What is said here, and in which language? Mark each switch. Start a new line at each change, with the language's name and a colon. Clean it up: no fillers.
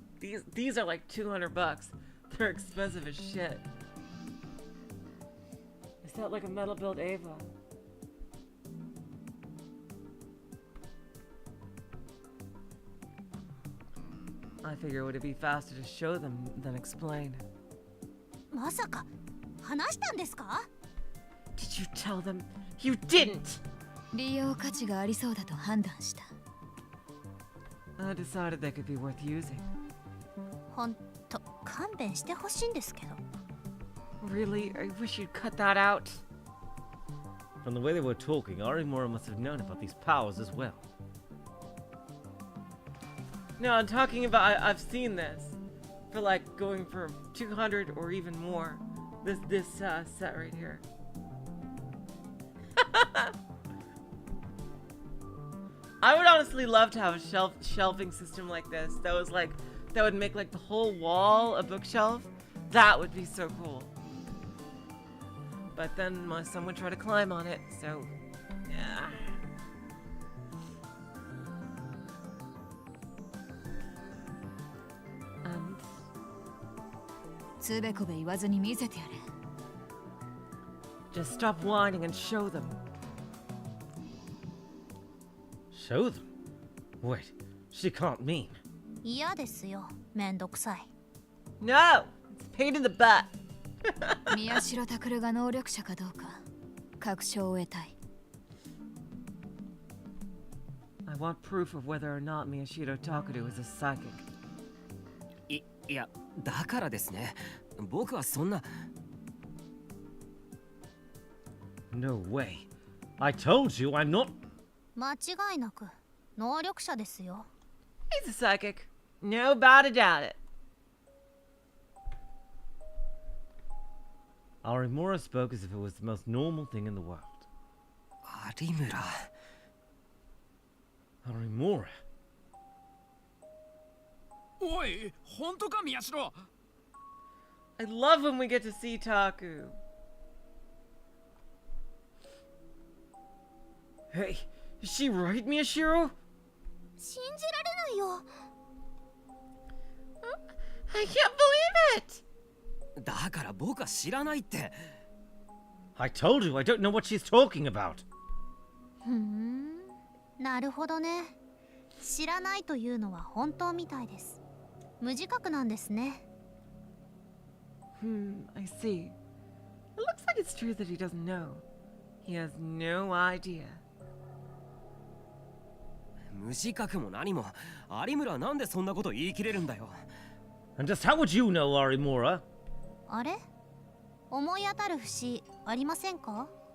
English: These are like $200. They're expensive as shit. Is that like a metal build Ava? I figure would it be faster to show them than explain?
Japanese: まさか話したんですか？
English: Did you tell them? You didn't!
Japanese: 利用価値がありそうだと判断した。
English: I decided they could be worth using.
Japanese: ほんと勘弁してほしいんですけど。
English: Really? I wish you'd cut that out. From the way they were talking, Arimura must have known about these powers as well. No, I'm talking about I've seen this for like going for 200 or even more. This set right here. I would honestly love to have a shelving system like this. That would make like the whole wall a bookshelf. That would be so cool. But then my son would try to climb on it, so yeah. And
Japanese: つべこべ言わずに見せてやれ。
English: just stop whining and show them. Show them? Wait, she can't mean.
Japanese: 嫌ですよ。めんどくさい。
English: No! It's a pain in the butt.
Japanese: 宮代拓が能力者かどうか確証を得たい。
English: I want proof of whether or not Miyashiro Takudo is a psychic.
Japanese: いや、だからですね。僕はそんな。
English: No way. I told you I'm not.
Japanese: 間違いなく能力者ですよ。
English: He's a psychic. No doubt about it. Arimura spoke as if it was the most normal thing in the world.
Japanese: 有村。
English: Arimura?
Japanese: おい、本当か宮代。
English: I love when we get to see Taku. Hey, is she right, Miyashiro?
Japanese: 信じられないよ。
English: I can't believe it!
Japanese: だから僕は知らないって。
English: I told you I don't know what she's talking about.
Japanese: なるほどね。知らないというのは本当みたいです。無自覚なんですね。
English: I see. It looks like it's true that he doesn't know. He has no idea.
Japanese: 無自覚も何も。有村はなんでそんなこと言い切れるんだよ。
English: And just how would you know, Arimura?
Japanese: あれ？思い当たる節ありませんか？